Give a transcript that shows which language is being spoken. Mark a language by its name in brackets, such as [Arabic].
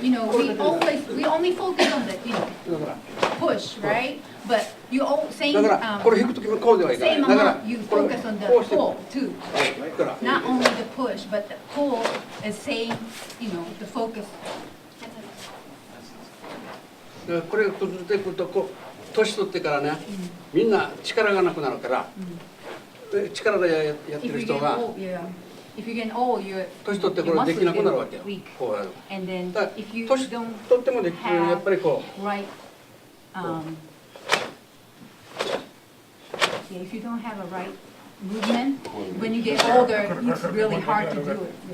[English] You know, we only focus on the push, right? But you all same same amount you focus on the pull too. Not only the push, but the pull is same. The focus. [Japanese] これが崩れてくると年取ってからね、みんな力がなくなるから、力でやってる人が。 [English] If you get old, your [Japanese] 年取ってこれできなくなるわけよ。こうやる。だから年取ってもできるようにやっぱりこう。 [English] Right. Yeah, if you don't have a right movement, when you get older, it's really hard to do it.